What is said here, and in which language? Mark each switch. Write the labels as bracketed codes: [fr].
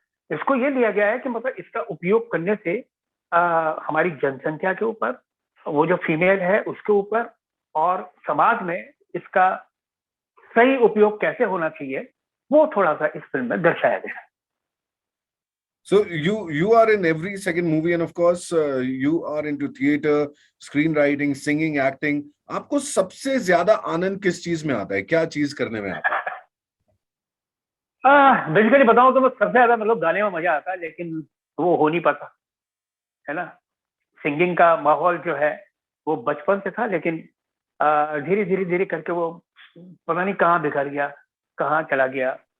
[hi] इसको ये लिया गया है कि मतलब इसका उपयोग करने से हमारी जनसंख्या के ऊपर, वो जो फीमेल है उसके ऊपर और समाज में इसका सही उपयोग कैसे होना चाहिए वो थोड़ा सा इस फिल्म में दर्शाया गया है। [en] So you are in every second movie, and of course you are into theater, screenwriting, singing, acting. [hi] आपको सबसे ज्यादा आनंद किस चीज में आता है? क्या चीज करने में आता बेसिकली बताऊं तो सबसे ज्यादा मतलब गाने में मजा आता है, लेकिन वो हो नहीं पाता है ना। सिंगिंग का माहौल जो है वो बचपन से था, लेकिन धीरे धीरे धीरे करके वो पता नहीं कहाँ बिखर गया, कहाँ चला गया।